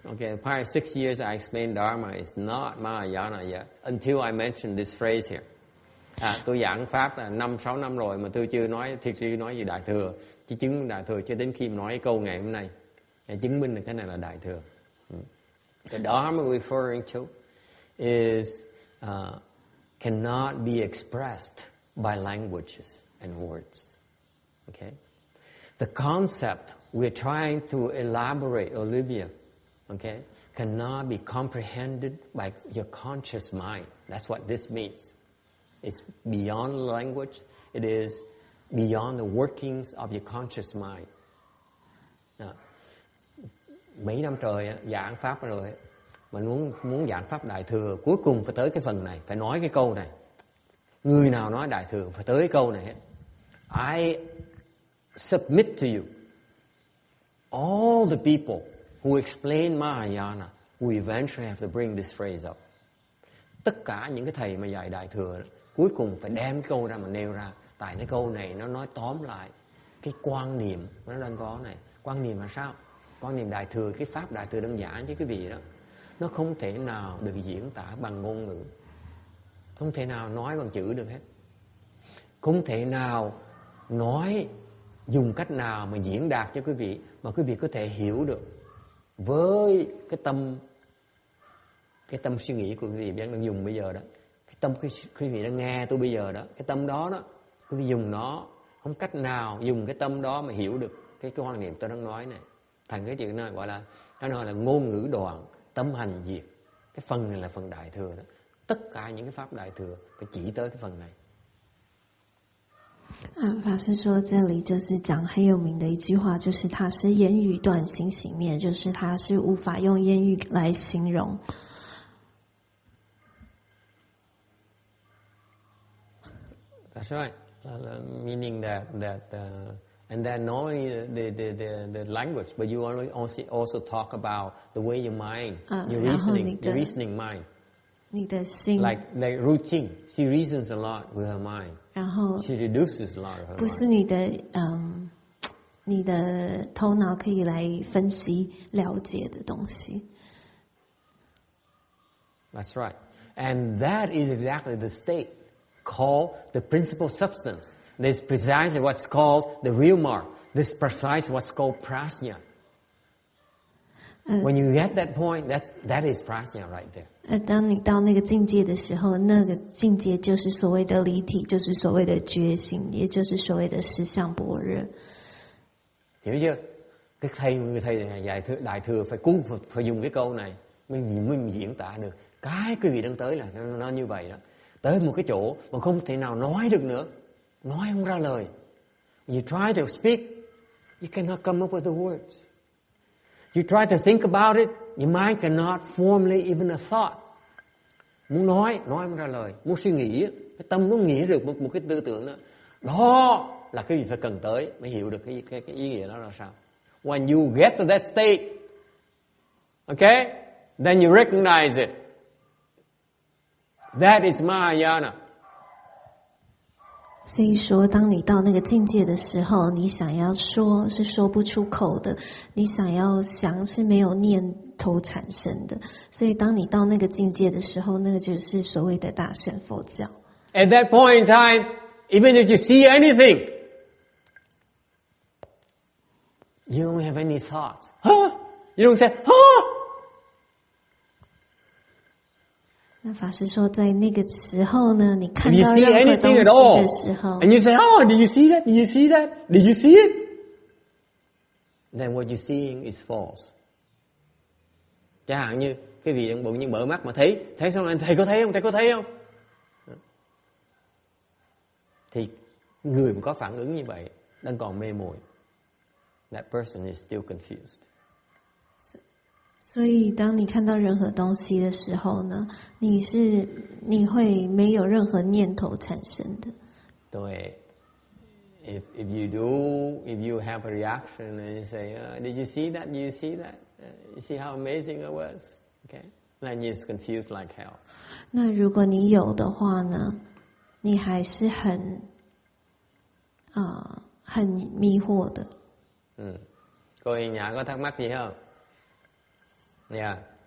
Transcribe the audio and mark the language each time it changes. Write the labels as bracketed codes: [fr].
[en] Okay, the prior 6 years I explained Dharma is not Mahayana yet until I mentioned this phrase here. [vi] Tôi giảng pháp là 5-6 năm rồi mà tôi chưa nói gì Đại thừa, chỉ chứng Đại thừa cho đến khi nói cái câu ngày hôm nay để chứng minh là cái này là Đại thừa. [en] The Dharma referring to is cannot be expressed by languages and words. Okay, the concept we're trying to elaborate, Olivia, okay, cannot be comprehended by your conscious mind. That's what this means. It's beyond language. It is beyond the workings of your conscious mind. [vi] Mấy năm trời giảng pháp rồi, mà muốn giảng pháp Đại thừa, cuối cùng phải tới cái phần này, phải nói cái câu này. Người nào nói Đại thừa phải tới cái câu này hết. [en] I submit to you all the people who explain Mahayana will eventually have to bring this phrase up. [vi] Tất cả những cái thầy mà dạy Đại Thừa cuối cùng phải đem cái câu ra mà nêu ra. Tại cái câu này nó nói tóm lại cái quan niệm nó đang có này. Quan niệm là sao? Quan niệm Đại Thừa, cái pháp Đại Thừa đơn giản chứ quý vị đó. Nó không thể nào được diễn tả bằng ngôn ngữ. Không thể nào nói bằng chữ được hết. Không thể nào nói dùng cách nào mà diễn đạt cho quý vị mà quý vị có thể hiểu được với cái tâm suy nghĩ của quý vị đang dùng bây giờ đó. Cái tâm quý vị đang nghe tôi bây giờ đó, cái tâm đó đó, quý vị dùng nó, không cách nào dùng cái tâm đó mà hiểu được cái quan niệm tôi đang nói này. Thành cái chuyện này gọi là ngôn ngữ đoạn, tâm hành diệt. Cái phần này là phần Đại Thừa đó. Tất cả những cái pháp Đại Thừa phải chỉ tới cái phần này. [zh] 法师说，这里就是讲很有名的一句话，就是它是言语断心行灭，就是它是无法用言语来形容。 [en] That's right. Meaning that and then not only the language, but you also talk about the way your mind, your reasoning mind. [zh] 你的心 [en] like routine, she reasons a lot with her mind. [zh] 然后 [en] she reduces a lot of her [zh] 不是 [en] mind. [zh] 你的头脑可以来分析了解的东西。 [en] That's right. And that is exactly the state called the principal substance. This is precisely what's called the real mark. This is precisely what's called prajna. When you get that point, that is prajna right there. [zh] 当你到那个境界的时候，那个境界就是所谓的离体，就是所谓的觉醒，也就是所谓的实相般若。 [vi] Hiểu chưa? Người thầy Đại Thừa phải dùng cái câu này mới diễn tả được. Cái quý vị đang tới là nó như vậy đó. Tới một cái chỗ mà không thể nào nói được nữa, nói không ra lời. [en] You try to speak, you cannot come up with the words. You try to think about it, your mind cannot formulate even a thought. [vi] Muốn nói không ra lời. Muốn suy nghĩ, cái tâm nó nghĩ được một cái tư tưởng đó. Đó là cái gì phải cần tới mới hiểu được cái ý nghĩa đó là sao. [en] When you get to that state, okay, then you recognize it. That is Mahayana. [zh] 所以说，当你到那个境界的时候，你想要说是说不出口的，你想要想是没有念头产生的。所以，当你到那个境界的时候，那个就是所谓的大乘佛教。 [en] At that point in time, even if you see anything, you don't have any thoughts. Huh? You don't say, huh? [zh] 那法师说，在那个时候呢，你看到任何东西的时候 [en] and you say, oh, did you see that? Did you see that? Did you see it? Then what you're seeing is false. [vi] Chẳng hạn như cái vị đang bỗng nhiên mở mắt mà thấy xong rồi thầy có thấy không? Thầy có thấy không? Thì người mà có phản ứng như vậy đang còn mê muội. [en] That person is still confused. [zh] 所以，当你看到任何东西的时候呢，你会没有任何念头产生的。 [en] 对 ，if you have a reaction and you say, did you see that? Did you see that? You see how amazing it was? Okay, then you're confused like hell. [zh] 那如果你有的话呢，你还是很迷惑的。 [vi] Cô Hiền Nhã có thắc mắc gì không? Yeah.